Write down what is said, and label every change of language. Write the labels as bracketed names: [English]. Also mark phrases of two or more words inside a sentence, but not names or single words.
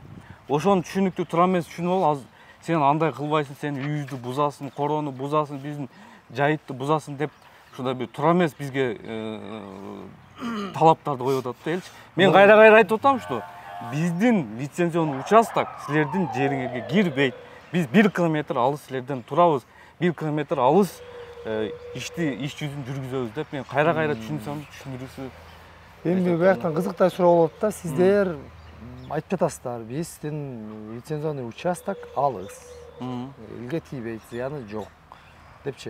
[Kyrgyz] Ошону түшүнүктүү тура эмес түшүнүп алып, сен андай кылбайсың, сен үйүздү бузасың, короону бузасың, биздин жайытты бузасың деп ушундай бир тура эмес бизге талаптарды коюп атат да элчи. Мен кайра айтып атам, что биздин [Russian] лицензионный участок [Kyrgyz] силердин жериңерге кирбейт. Биз 1 километр алыс силерден турабыз, 1 kilometr алыс иш жүзүн жүргүзөбүз деп мен кайра түшүнсөм түшүндүрүүсү. Эми бияктан кызыктай суроо болот да, сиздер айтып жатасыздар, биздин [Russian] лицензионный участок [Kyrgyz] алыс. Элге тийбейт, зыяны жок депчи.